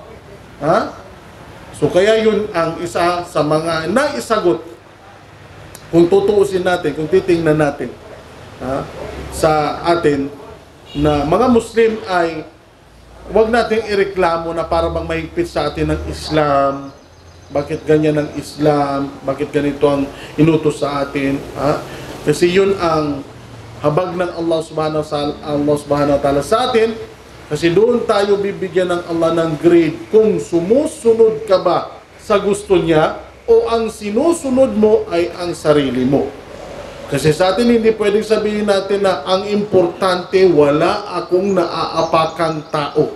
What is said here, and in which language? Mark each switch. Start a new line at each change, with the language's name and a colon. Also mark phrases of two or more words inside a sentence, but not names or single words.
Filipino: So kaya yun ang isa sa mga naisagot kung tutuusin natin, kung titingnan natin sa atin na mga Muslim ay wag nating ireklamo na para bang mahigpit sa atin ng Islam. Bakit ganyan ang Islam? Bakit ganito ang inutos sa atin? Kasi yun ang habag ng Allah
Arabic: سبحانه وتعالى
Filipino: sa atin. Kasi doon tayo bibigyan ng Allah ng grade kung sumusunod ka ba sa gusto niya o ang sinusunod mo ay ang sarili mo. Kasi sa atin hindi pwedeng sabihin natin na ang importante wala akong naaapakang tao.